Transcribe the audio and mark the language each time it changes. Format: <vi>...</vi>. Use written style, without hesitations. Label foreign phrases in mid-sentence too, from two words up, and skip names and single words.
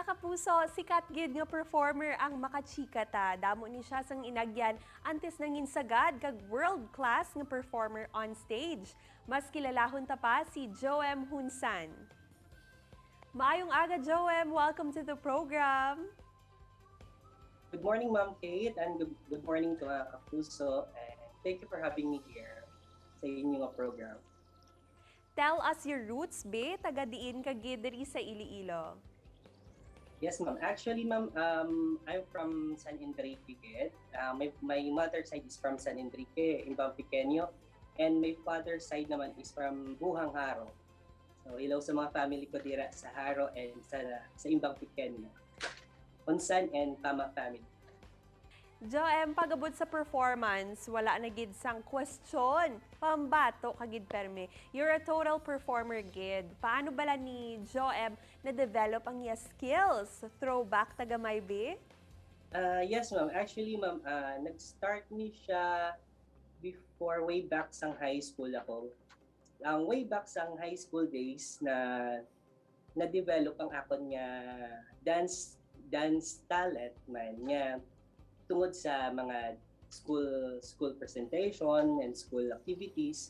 <hil>kapuso, sikat gid nga performer ang makachika ta. Damo ni siya sang inagyan antes nangin sagad kag world-class nga</hil> <en>performer on stage.</en> <hil>Mas kilalahon ta pa si Joem Hunsan. Maayong aga, Joem.</hil> <en>Welcome to the program. Good morning, Ma'am Kate, and good morning to Kapuso. And thank you for having me here</en> <hil>sa inyong</hil> <en>program. Tell us your roots, be.</en> <hil>Taga diin ka gid diri sa Iloilo.</hil> <en>Yes, ma'am. Actually, ma'am, I'm from San Enrique. My mother's side is from San Enrique, Imbang Pequeño, and my father's side naman is from Buhang Haro.</en> <hil>So, hello sa mga family ko dira sa Haro and sa Imbang Pequeño. Hunsan and Tama family. Joem, pagabot sa performance, wala na gid sang question. Pambato kagid perme.</hil> <en>You're a total performer gid.</en> <hil>Paano bala ni Joem na-develop ang iya skills? Throwback tagamay be?</hil> <en>Yes, ma'am. Actually, ma'am, nag-start</en> <hil>ni siya</hil> <en>before way back sang high school ako.</en> <hil>Ang</hil> <en>way back</en> <hil>sang</hil> <en>high school days</en> <hil>na-develop ang akon nga</hil> <en>dance talent</en> <hil>man nga tungod sa mga</hil> <en>school presentation and school activities.</en>